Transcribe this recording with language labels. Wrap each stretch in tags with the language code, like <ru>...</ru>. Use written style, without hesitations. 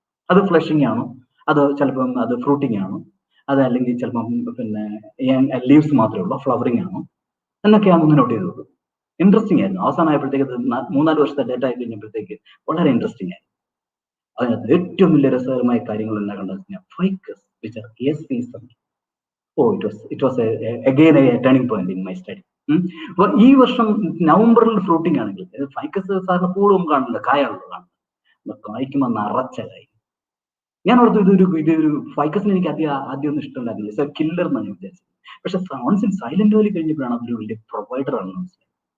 <ml>അത് ഫ്ലഷിംഗ് ആണോ, അത് ചിലപ്പം അത് ഫ്രൂട്ടിങ് ആണോ, അത് അല്ലെങ്കിൽ ചിലപ്പം പിന്നെ ലീവ്സ് മാത്രമേ ഉള്ളൂ, ഫ്ലവറിങ് ആണോ എന്നൊക്കെയാണെന്ന് നോട്ട് ചെയ്തോളൂ. ഇൻട്രസ്റ്റിംഗ് ആയിരുന്നു. അവസാനമായപ്പോഴത്തേക്ക് 3-4 വർഷത്തെ ഡേറ്റ ആയി കഴിഞ്ഞപ്പോഴത്തേക്ക് വളരെ ഇൻട്രസ്റ്റിംഗ് ആയിരുന്നു. അതിനകത്ത് ഏറ്റവും വലിയ രസകരമായ കാര്യങ്ങൾ എന്താ കണ്ടത്, ficus</ml> <en>which are yes season. Oh, it was again a turning point in my study.</en> <ml>അപ്പൊ ഈ വർഷം നവംബറിൽ ഫ്രൂട്ടിംഗ് ആണെങ്കിൽ ഫൈക്കസ് സാറിന് പൂളും കാണില്ല, കായാണല്ലോ കാണുന്നത്. കായ്ക്കുമ്പോൾ നിറച്ച കായ്. ഞാൻ ഓർത്തു ഇതൊരു ഫൈക്കസിന് എനിക്ക് ആദ്യം ഒന്നും ഇഷ്ടമുണ്ടായിരുന്നില്ല, കില്ലർ എന്നാണ് ഞാൻ വിചാരിച്ചത്. പക്ഷെ</ml> <en>once in Silent Valley</en> <ml>കഴിഞ്ഞപ്പോഴാണ് അതൊരു വലിയ പ്രൊവൈഡർ ആണെന്ന് മനസ്സിലായത്.</ml>